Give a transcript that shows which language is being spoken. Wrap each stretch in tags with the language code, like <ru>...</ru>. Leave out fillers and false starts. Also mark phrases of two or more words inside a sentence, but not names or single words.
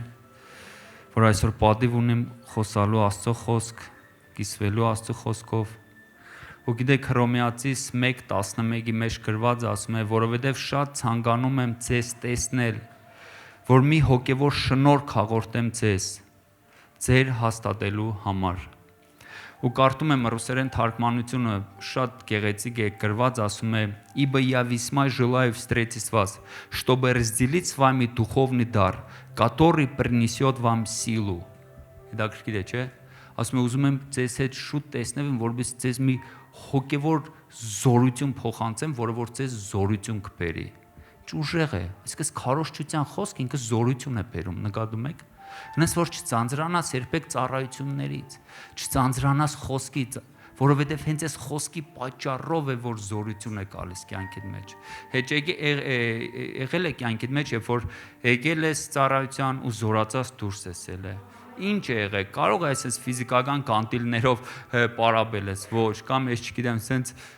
<hy>որ այսօր պատիվ ունեմ խոսալու Աստծո խոսք, կիսվելու Աստծո խոսքով, ու գիտեք Հռոմեացիս 1:11-ի մեջ գրված ասում է, որովհետև շատ ցանկանում եմ ձեզ տեսնել, որ մի հոգևոր շնորհք հաղորդեմ ձեզ, ձեր հաստատելու համար։ Ու կարդում եմ ռուսերեն թարգմանությունը շատ գեղեցիկ է գրված, ասում է</hy> <ru>«Ибо я весьма желаю встретить вас, чтобы разделить с вами духовный дар, который принесет вам силу».</ru> <hy>Հետաքրքիր է, չէ՞։ Ասում է ուզում եմ ձեզ հետ շուտ տեսնեմ, որովհետեւ ձեզ մի հոգևոր զորություն փոխանցեմ, որը որ ձեզ զորություն կբերի։ Ուժեղ է, այսինքն քարոզչության խոսք ինքը զորություն է բերում, նկատում եք։ Հենց որ չծանծրանաս երբեք ծառայություններից, չծանծրանաս խոսքից, որովհետև հենց այս խոսքի պատճառով է, որ զորություն է գալիս կյանքիդ մեջ։ Հետ եղել է կյանքիդ մեջ, երբ որ եկել ես ծառայության ու զորացած դուրս ես ելել։ Ինչ է եղել, կարող է այսպես ֆիզիկական կանտիլներով պարաբելես, ոչ, կամ ես չգիտեմ, սենց</hy>